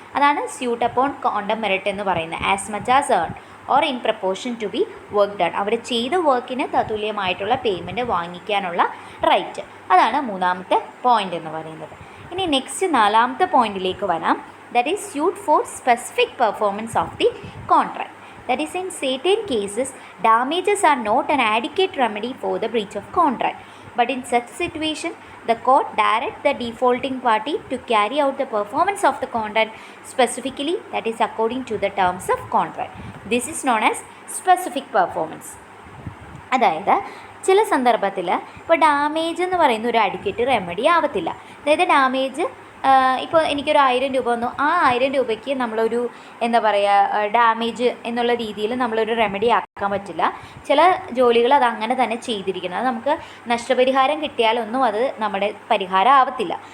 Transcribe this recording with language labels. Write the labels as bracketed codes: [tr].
[ml] അതാണ് suit upon quantum merit എന്ന് പറയുന്നത്. [en] as much as earn or in proportion to be work done, [ml] അവർ ചെയ്ത വർക്കിന് തത്തുല്യമായിട്ടുള്ള പേയ്മെൻറ്റ് വാങ്ങിക്കാനുള്ള റൈറ്റ്. അതാണ് മൂന്നാമത്തെ പോയിൻ്റ് എന്ന് പറയുന്നത്. ഇനി നെക്സ്റ്റ് നാലാമത്തെ പോയിൻറ്റിലേക്ക് വരാം. [en] That is suit for specific performance of the contract. That is, in certain cases, damages are not an adequate remedy for the breach of contract. But in such situation, the court directs the defaulting party to carry out the performance of the contract specifically, that is, according to the terms of contract. This is known as specific performance. [ml] അതായത് ചില സന്ദർഭത്തിൽ ഇപ്പോൾ damage എന്ന് പറയുന്ന ഒരു adequate remedy ആവത്തില്ല. അതായത് damage ഇപ്പോൾ എനിക്കൊരു 1000 രൂപ വന്നു, ആ 1000 രൂപയ്ക്ക് നമ്മളൊരു എന്താ പറയുക ഡാമേജ് എന്നുള്ള രീതിയിൽ നമ്മളൊരു റെമഡി ആക്കാൻ പറ്റില്ല. ചില ജോലികൾ അത് അങ്ങനെ തന്നെ ചെയ്തിരിക്കണം. അത് നമുക്ക് നഷ്ടപരിഹാരം കിട്ടിയാലൊന്നും അത് നമ്മുടെ പരിഹാരം ആവത്തില്ല.